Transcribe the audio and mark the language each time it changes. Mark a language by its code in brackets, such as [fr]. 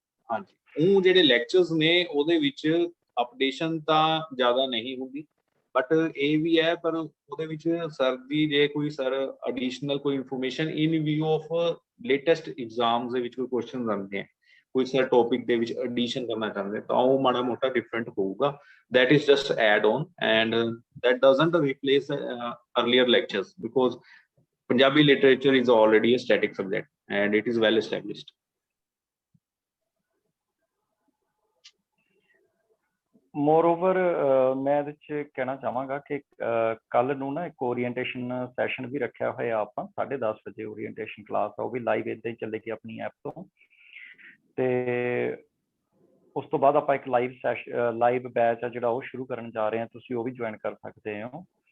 [pa] ਹਾਂਜੀ, ਉਹ ਜਿਹੜੇ ਲੈਕਚਰਸ ਨੇ ਉਹਦੇ ਵਿੱਚ ਅਪਡੇਸ਼ਨ ਤਾਂ ਜ਼ਿਆਦਾ ਨਹੀਂ ਹੁੰਦੀ, ਬਟ ਇਹ ਵੀ ਹੈ, ਪਰ ਉਹਦੇ ਵਿੱਚ ਸਰ ਦੀ ਜੇ ਕੋਈ ਸਰ ਐਡੀਸ਼ਨਲ ਕੋਈ information [en] in view of latest exams [pa] ਦੇ ਵਿੱਚ ਕੋਈ ਕੁਐਸਚਨ ਆਉਂਦੇ ਹੈ, ਕੋਈ ਸਰ ਟੌਪਿਕ ਦੇ ਵਿੱਚ ਐਡੀਸ਼ਨ ਕਰਨਾ ਚਾਹੁੰਦੇ, ਤਾਂ ਉਹ ਮਾੜਾ ਮੋਟਾ ਡਿਫਰੈਂਟ ਹੋਊਗਾ। [en] that is just add on and that doesn't replace earlier lectures, because Punjabi literature is already a static subject and it is well established. [pa] Moreover ਮੈਂ ਇਹਦੇ 'ਚ ਕਹਿਣਾ ਚਾਹਾਂਗਾ ਕਿ ਕੱਲ ਨੂੰ ਨਾ ਇੱਕ ਓਰੀਐਂਟੇਸ਼ਨ ਸੈਸ਼ਨ ਵੀ ਰੱਖਿਆ ਹੋਇਆ ਆਪਾਂ, 10:30 ਵਜੇ ਓਰੀਐਂਟੇਸ਼ਨ ਕਲਾਸ ਆ, ਉਹ ਵੀ ਲਾਈਵ ਇੱਦਾਂ ਹੀ ਚੱਲੇਗੀ ਆਪਣੀ ਐਪ ਤੋਂ। ਤੇ ਉਸ ਤੋਂ ਬਾਅਦ ਆਪਾਂ ਇੱਕ ਲਾਈਵ ਬੈਚ ਆ ਜਿਹੜਾ ਉਹ ਸ਼ੁਰੂ ਕਰਨ ਜਾ ਰਹੇ ਹਾਂ, ਤੁਸੀਂ ਉਹ ਵੀ ਜੁਆਇਨ ਕਰ ਸਕਦੇ ਹੋ।